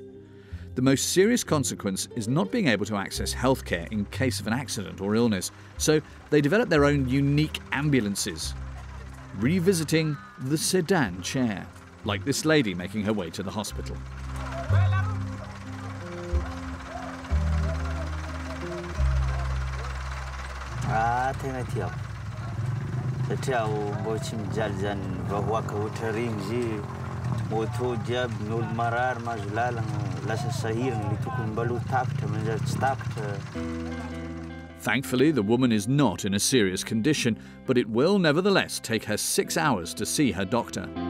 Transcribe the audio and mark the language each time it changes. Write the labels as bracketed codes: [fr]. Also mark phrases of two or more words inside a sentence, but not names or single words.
[en] The most serious consequence is not being able to access healthcare in case of an accident or illness, so they develop their own unique ambulances, revisiting the sedan chair, like this lady making her way to the hospital. [mg] Tegna tiako. Satria mbo tsy mijaly zany vahoaka ohatra regny izy moto jiaby ny olo marary mahazo lalagna lasa sahirana le tokony mbaloha takatra manjary tsy takatra. [en] Thankfully, the woman is not in a serious condition, but it will nevertheless take her 6 hours to see her doctor.